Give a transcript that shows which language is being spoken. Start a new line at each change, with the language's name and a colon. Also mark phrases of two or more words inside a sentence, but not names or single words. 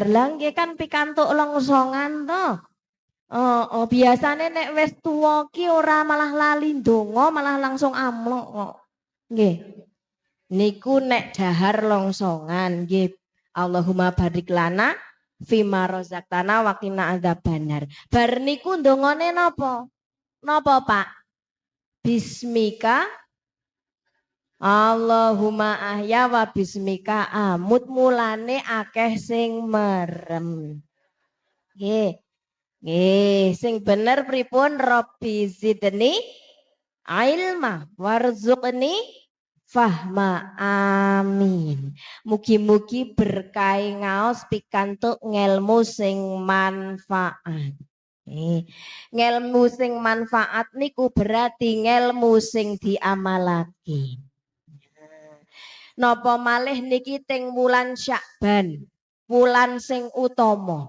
Javanese: Lah nggih kan pikantuk longsongan to. Biasane nek wis tuwa ki ora malah lali ndonga, malah langsung amlok kok. Nggih. Niku nek dahar longsongan nggih.
Arabic: اللهم بارك لنا فيما رزقتنا وقنا عذاب النار.
Javanese: Bar niku ndongane napa? Napa, Pak?
Arabic: باسمك اللهم أحيا وباسمك أموت,
Javanese: mulane akeh sing merem. Nggih. Nggih, sing bener pripun?
Arabic: رب زدني علما وارزقني فهما. Amin.
Javanese: Mugi-mugi berkah ngaos pikantuk ngelmu sing manfaat. Ngelmu sing manfaat niku berarti ngelmu sing diamalake. Napa malih niki teng wulan Syakban, wulan sing utama.